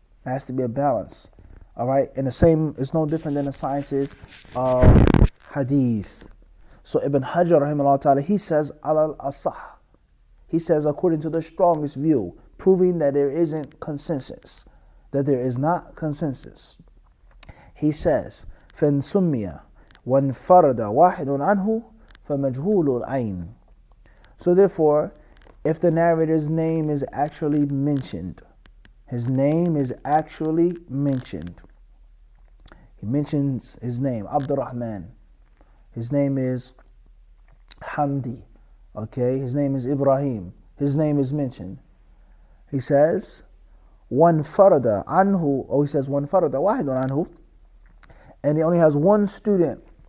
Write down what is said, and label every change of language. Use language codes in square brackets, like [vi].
[en] There has to be a balance. All right? And the same is no different than the sciences of hadith. So Ibn Hajar rahimahullah ta'ala, he says [ar] alal asah. [en] He says according to the strongest view, proving that there isn't consensus, that there is not consensus. He says, [ar] فَإِنْ سُمِّيَ وَانْفَرَدَ وَاحِدٌ عَنْهُ فَمَجْهُولُ الْعَيْنِ. [en] So therefore, if the narrator's name is actually mentioned, his name is actually mentioned. He mentions his name, Abdurrahman. His name is Hamdi. Okay, his name is Ibrahim. His name is mentioned. He says, [ar] one farada anhu, [en] or he says one [ar] farada wahidun anhu, [en] and he only has one student.